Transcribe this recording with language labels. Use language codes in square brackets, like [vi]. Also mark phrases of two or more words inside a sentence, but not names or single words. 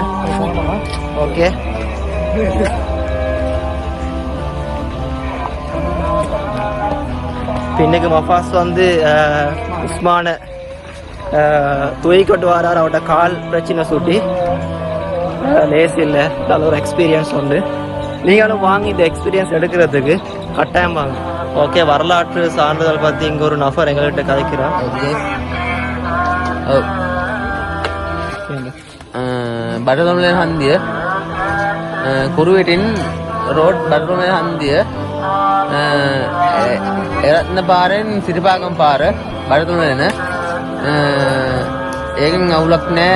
[ta] ஓகே, இன்னைக்கு மஃபாஸ் வந்து உஸ்மான தூக்கிட்டு வரார். அவரோட கால் பிரச்சனை சுட்டி லேசி இல்லை. நல்ல ஒரு எக்ஸ்பீரியன்ஸ் உண்டு. நீங்களும் வாங்கி இந்த எக்ஸ்பீரியன்ஸ் எடுக்கிறதுக்கு கட்டாயம் வாங்க. ஓகே, வரலாற்று சான்றிதழ் பற்றி இங்கே ஒரு நபர் எங்கள்கிட்ட கதைக்கிறார். [si] බඩගමුලේ හන්දිය කුරුවෙටින් රෝඩ් බඩගමුලේ හන්දිය එරත්න පාරෙන් සිරිපාගම් පාර බඩගමුලේන ඒකෙන් අවුලක් නෑ.